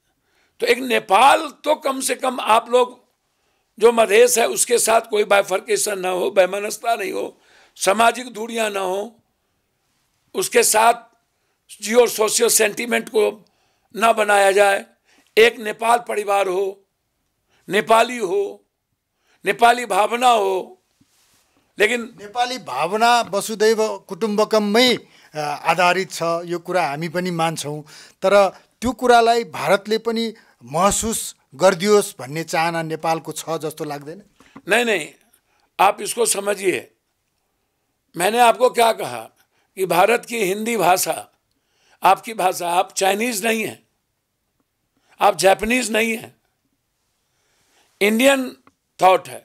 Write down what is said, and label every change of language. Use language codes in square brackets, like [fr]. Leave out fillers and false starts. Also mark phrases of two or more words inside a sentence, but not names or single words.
[hi] तो एक नेपाल तो कम से कम आप लोग जो मधेश है उसके साथ कोई बाइफर्केशन ना हो, वैमनस्यता नहीं हो, सामाजिक दूरियां ना हो, उसके साथ [en] geo socio sentiment [hi] को ना बनाया जाए। एक नेपाल परिवार हो, नेपाली हो, नेपाली भावना हो। लेकिन [ne] नेपाली भावना वसुदैव कुटुम्बकममै आधारित छ, यो कुरा हामी पनि मान्छौँ। तर त्यो कुरालाई भारतले पनि महसुस गरिदियोस् भन्ने चाहना नेपालको छ जस्तो लाग्दैन? [hi] नहीं, आप इसको समझिए। मैंने आपको क्या कहा कि भारत की हिंदी भाषा आपकी भाषा, आप चाइनीज नहीं हैं, आप जापानीज नहीं हैं, [en] Indian thought [hi] है।